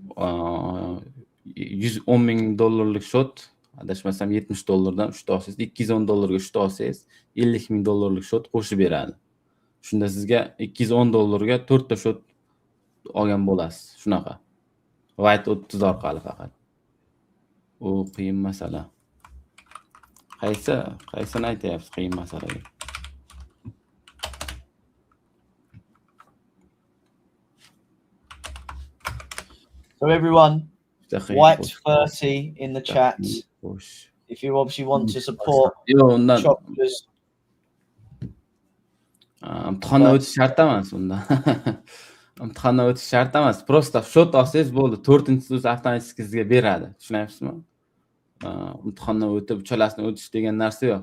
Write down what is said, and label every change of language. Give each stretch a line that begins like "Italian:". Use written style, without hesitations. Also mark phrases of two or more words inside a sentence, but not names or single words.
Uzbek: $110,000 shot, adashmasam $70 3 ta olsangiz, $210 3 ta olsangiz, $50,000 shot qo'shib beradi. Shunda sizga $210 4 ta shot olgan bo'lasiz. Shunaqa. White 30 orqali faqat. U qiyin masala. Qaysini aytyapsiz qiyin masalaga?
English: So everyone, White 30 in the chat. If you obviously want to support Shokhruz.
Uzbek: Imtihondan o'tish shart emas unda. Imtihondan o'tish shart emas. Prosta shot olsangiz bo'ldi. 4-inchi avtomatik sizga beradi. Tushunyapsizmi? Imtihondan o'tib, uchalasini o'tish degan narsa yo'q.